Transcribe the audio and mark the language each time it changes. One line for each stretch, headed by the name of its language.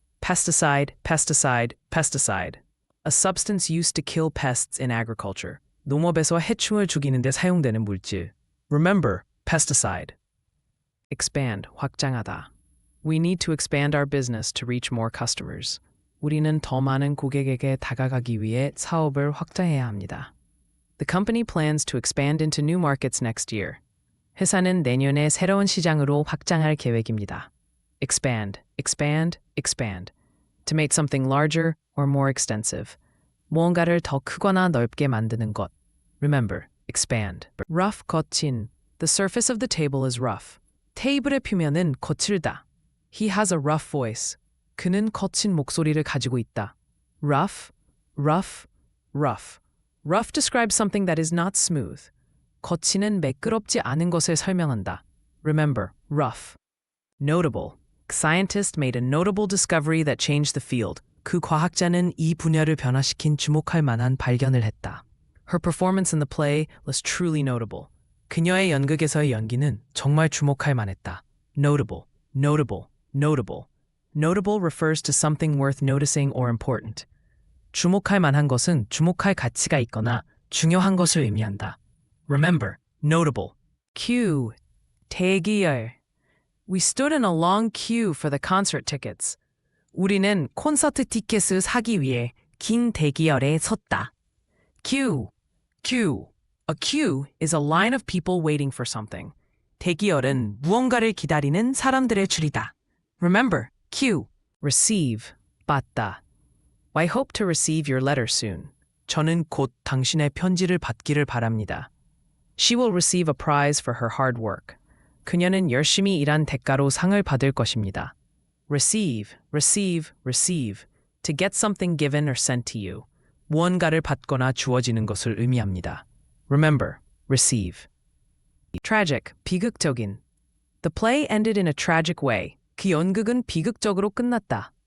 English: Pesticide, pesticide, pesticide. A substance used to kill pests in agriculture.
Korean: 농업에서 해충을 죽이는 데 사용되는 물질.
English: Remember, pesticide. Expand, 확장하다. We need to expand our business to reach more customers.
Korean: 우리는 더 많은 고객에게 다가가기 위해 사업을 확장해야 합니다.
English: The company plans to expand into new markets next year.
Korean: 회사는 내년에 새로운 시장으로 확장할 계획입니다.
English: Expand, expand, expand. To make something larger or more extensive.
Korean: 무언가를 더 크거나 넓게 만드는 것.
English: Remember, expand. rough, 거친. The surface of the table is rough.
Korean: 테이블의 표면은 거칠다.
English: He has a rough voice.
Korean: 그는 거친 목소리를 가지고 있다.
English: rough, rough, rough. rough describes something that is not smooth.
Korean: 거친은 매끄럽지 않은 것을 설명한다.
English: Remember, rough. notable. Scientist made a notable discovery that changed the field.
Korean: 그 과학자는 이 분야를 변화시킨 주목할 만한 발견을 했다.
English: Her performance in the play was truly notable.
Korean: 그녀의 연극에서의 연기는 정말 주목할 만했다.
English: Notable, notable, notable. Notable refers to something worth noticing or important.
Korean: 주목할 만한 것은 주목할 가치가 있거나 중요한 것을 의미한다.
English: Remember, notable. queue, 대기열. We stood in a long queue for the concert tickets.
Korean: 우리는 콘서트 티켓을 사기 위해 긴 대기열에 섰다.
English: queue, queue. A queue is a line of people waiting for something.
Korean: 대기열은 무언가를 기다리는 사람들의 줄이다.
English: Remember, queue. receive, 받다. I hope to receive your letter soon.
Korean: 저는 곧 당신의 편지를 받기를 바랍니다.
English: She will receive a prize for her hard work.
Korean: 그녀는 열심히 일한 대가로 상을 받을 것입니다.
English: receive, receive, receive. To get something given or sent to you.
Korean: 무언가를 받거나 주어지는 것을 의미합니다.
English: Remember, receive. tragic, 비극적인. The play ended in a tragic way.
Korean: 그 연극은 비극적으로 끝났다.